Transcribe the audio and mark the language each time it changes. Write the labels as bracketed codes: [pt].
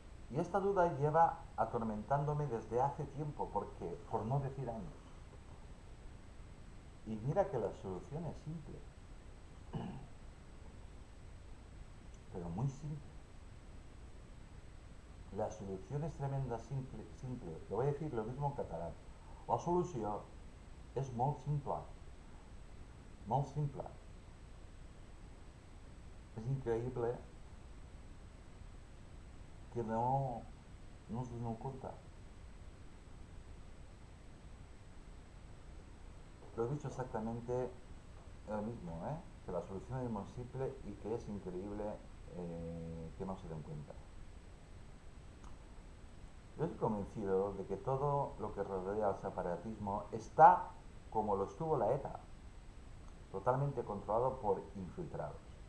[es] Y esta duda lleva atormentándome desde hace tiempo, porque, por no decir años. Y mira que la solución es simple, pero muy simple. La solución es tremenda, simple. Lo voy a decir lo mismo en catalán. [ca] La solució és molt simple. Molt simple. És increïble que no us doneu compte. [es] Lo he dicho exactamente lo mismo, ¿eh? Que la solución es muy simple y que es increíble que no se den cuenta. Yo estoy convencido de que todo lo que rodea al separatismo está como lo estuvo la ETA, totalmente controlado por infiltrados.